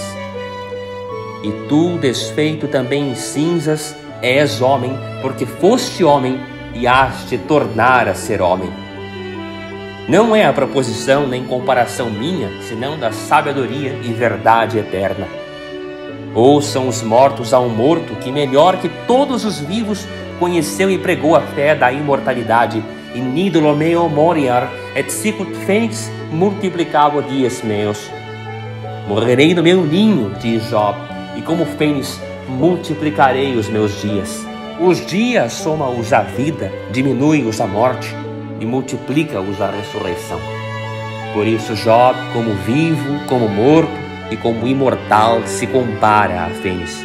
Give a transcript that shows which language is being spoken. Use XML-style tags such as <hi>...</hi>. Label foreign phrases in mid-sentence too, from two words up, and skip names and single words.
<pt>E tu, desfeito também em cinzas, és homem, porque foste homem e hás de tornar a ser homem. Não é a proposição nem comparação minha, senão da sabedoria e verdade eterna. Ouçam os mortos a um morto que, melhor que todos os vivos, conheceu e pregou a fé da imortalidade.</pt> <la>In idulo meo moriar, et sicut fênix multiplicabo dies meus.</la> <pt>Morrerei no meu ninho, diz Job, e como fênix multiplicarei os meus dias. Os dias soma-os a vida, diminui-os a morte e multiplica-os a ressurreição. Por isso Job, como vivo, como morto e como imortal, se compara a fênix.</pt>